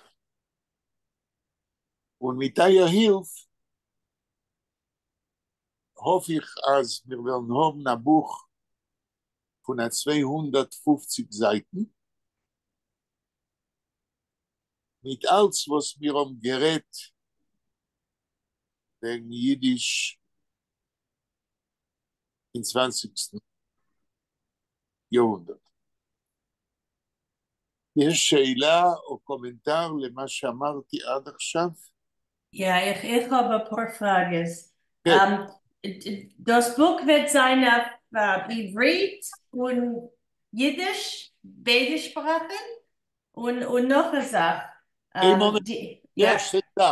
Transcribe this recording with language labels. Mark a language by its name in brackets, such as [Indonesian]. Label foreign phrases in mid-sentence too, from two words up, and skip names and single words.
[German] Und mit eurer Hilfe hoffe ich, als wir werden haben ein Buch von 250 Seiten mit alles, was wir haben gerät wegen Jiddisch im 20. Jahrhundert. [Hebrew] יש שאלה או קומנטר למה שאמרתי עד עכשיו? [German] Ja, ich habe ein paar Fragen. [Hebrew] כן. [German] Das Buch wird sein auf Ivrit und Jiddisch, beide Sprachen und noch eine Sache. Hey, Moment. Ja, Erste Sache.